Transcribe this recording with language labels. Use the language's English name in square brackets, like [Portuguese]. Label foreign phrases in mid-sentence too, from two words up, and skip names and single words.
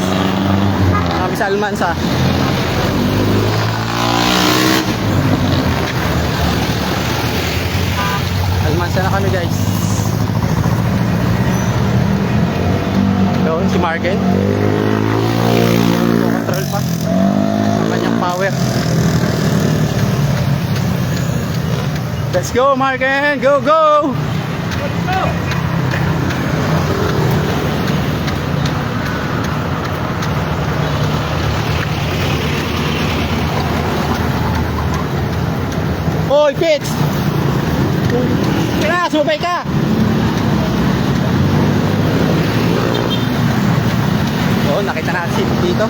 [Filipino] Kami sa Almansa. Almansa na kami guys. Doon si Marken. Control pa ang kanyang power. [English] Let's go Marken. Go go. Let's go. [Filipino] Hoy, Pits! Kaya, sumabay ka! Oo, nakita natin si Pipito.